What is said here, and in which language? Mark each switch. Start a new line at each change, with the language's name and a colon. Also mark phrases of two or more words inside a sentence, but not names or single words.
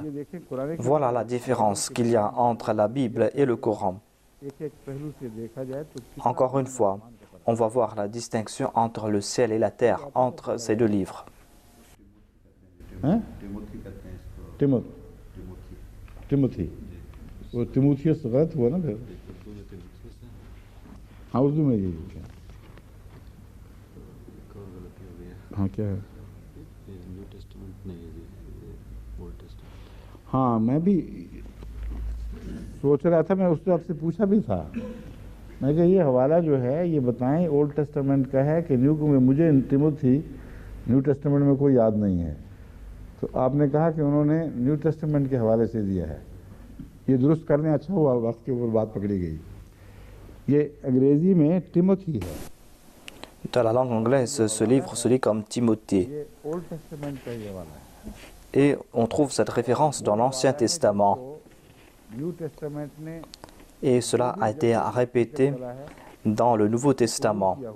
French: Voilà la différence qu'il y a entre la Bible et le Coran. Encore une fois, on va voir la distinction entre le ciel et la terre, entre ces deux livres. Timothy.
Urdu: وہ تیموتھیس غلط ہوا نا پھر ہاں اردو میں یہی کیا ہاں کیا ہے ہاں میں بھی سوچ رہا تھا میں اس سے آپ سے پوچھا بھی تھا میں کہا یہ حوالہ جو ہے یہ بتائیں اولڈ ٹیسٹامنٹ کا ہے کہ نیو میں مجھے تیموتھی نیو ٹیسٹامنٹ میں کوئی یاد نہیں ہے تو آپ نے کہا کہ انہوں نے نیو ٹیسٹامنٹ کے حوالے سے دیا ہے یہ درست کرنے اچھا ہوا وقت کے اوپر بات پکڑی گئی یہ انگریزی میں ٹموتھی ہے
French: Dans la langue anglaise, ce livre se lit comme Timothée. Et on trouve cette référence dans l'Ancien Testament. Et cela a été répété dans le Nouveau Testament.